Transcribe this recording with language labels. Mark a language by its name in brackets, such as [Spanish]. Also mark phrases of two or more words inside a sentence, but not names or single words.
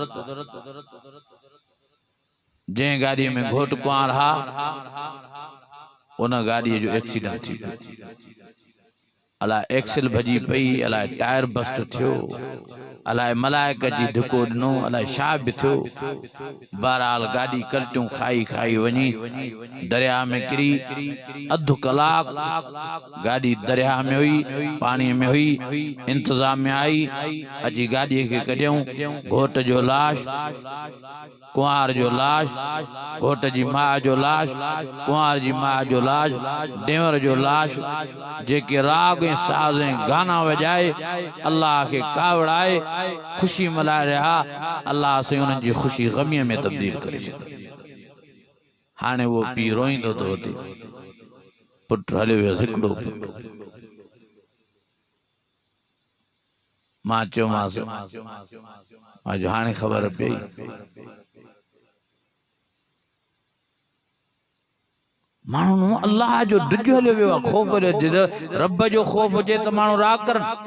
[Sindhi] जे गाड़ी में घोट कुंवार हा उन गाड़ी जो एक्सीडेंट थी अला एक्सल भजी पई अला टायर बस्ट थियो अलाए मलाइक जी धुको ॾिनो अलाए छा बि थियो बहरहाल गाड़ी कल्टियूं खाई खाई वञी दरिया में किरी अधु कलाक गाड़ी दरिया में हुई पानी में हुई इंतजाम में आई अची गाड़ी के कढियऊं घोट जो लाश कुंवार जो लाश घोट जी मां जो लाश कुंवार जी मां जो लाश देवर जो लाश जेके राग ऐं साज़ ऐं गाना वजाए अल्लाह के कावड़ाए खुशी मल्हाए रहा अल्लाह से उन्हनि जी खुशी गमीअ में तब्दील करे छॾी हाणे वो पी रोईंदो तो हुते पुट हलियो वियो हिकिड़ो पुट मां चयोमांसि अॼु हाणे ख़बर पई माण्हू अल्लाह जो डिॼ हलियो वियो आहे ख़ौफ़ रब जो ख़ौफ़ हुजे त माण्हू राग करनि